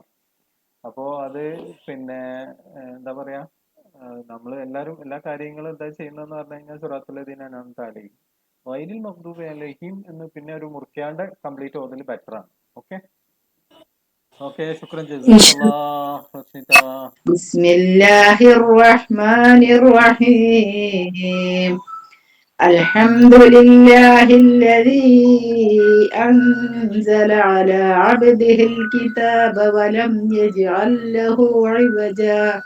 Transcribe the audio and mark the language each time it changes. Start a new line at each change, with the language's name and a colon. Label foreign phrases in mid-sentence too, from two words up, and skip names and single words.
Malayalam: അപ്പോൾ അത് പിന്നെ എന്താ പറയാ, നമ്മൾ എല്ലാവരും എല്ലാ കാര്യങ്ങളും എന്താ ചെയ്യുന്നതെന്ന് പറഞ്ഞു കഴിഞ്ഞാൽ
Arabic: صراط الذين أنعمت عليهم غير المغضوب عليهم
Malayalam: എന്ന് പിന്നെ ഒരു മുറിക്കാണ്ട് കംപ്ലീറ്റ് ഓതൽ ബെറ്റർ ആണ്.
English: okay okay,
Arabic: شكرا جزاك الله. بسم الله الرحمن الرحيم. الحمد لله الذي أنزل على عبده الكتاب ولم يجعل له عوجا